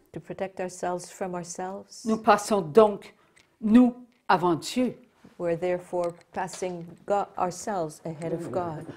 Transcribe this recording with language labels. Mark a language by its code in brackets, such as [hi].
[en] To protect ourselves from ourselves? [fr] Nous passons donc, nous, avant Dieu. [en] We're therefore passing ourselves ahead of God.